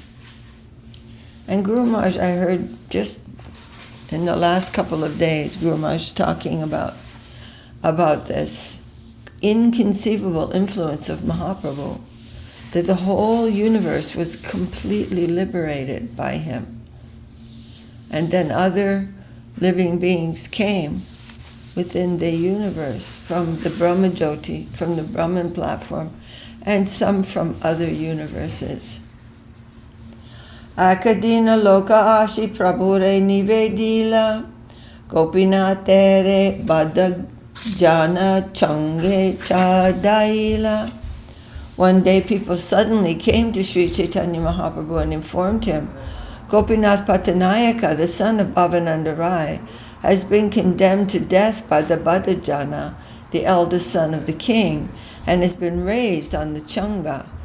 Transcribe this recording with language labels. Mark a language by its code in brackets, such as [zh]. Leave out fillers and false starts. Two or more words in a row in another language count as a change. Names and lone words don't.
[en] And Guru Maharaj, I heard just in the last couple of days, Guru Maharaj talking about this inconceivable influence of Mahaprabhu, that the whole universe was completely liberated by him. And then other living beings came within the universe from the Brahma Jyoti, from the Brahman platform, and some from other universes. [bn] একদিন লোক আসি প্রভুরে নিবেদিলা, গোপীনাথেরে বড়জানা চাঙ্গে চড়াইলা. [en] One day people suddenly came to Sri Chaitanya Mahaprabhu and informed him, Gopinath Patanayaka, the son of Bhavananda Rai, has been condemned to death by the Badajana, the eldest son of the king, and has been raised on the Changa.